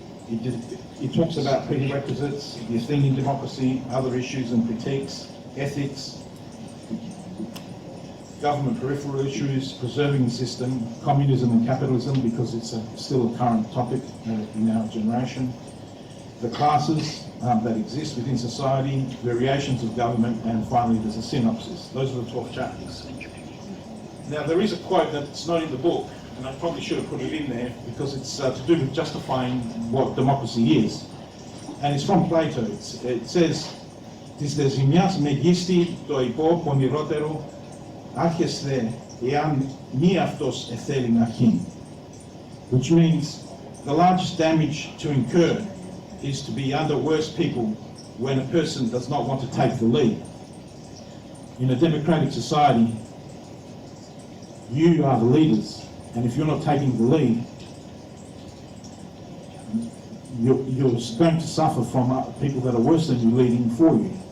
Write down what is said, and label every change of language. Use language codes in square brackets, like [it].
[en] It talks about prerequisites, the Athenian democracy, other issues and critiques, ethics, government peripheral issues, preserving the system, communism and capitalism, because it's still a current topic in our generation, the classes that exist within society, variations of government, and finally there's a synopsis. Those are the 12 chapters. Now, there is a quote that's not in the book, and I probably should have put it in there, because it's to do with justifying what democracy is. And it's from Plato. [el] It says, «Της δε ζημιάς μεγίστη το υπό πονηρότερο άρχεσθε εάν μη αυτός εθέλει αρχήν». [en] Which means the largest damage to incur is to be under worse people when a person does not want to take the lead. In a democratic society, you are the leaders, and if you're not taking the lead, you're going to suffer from people that are worse than you leading for you.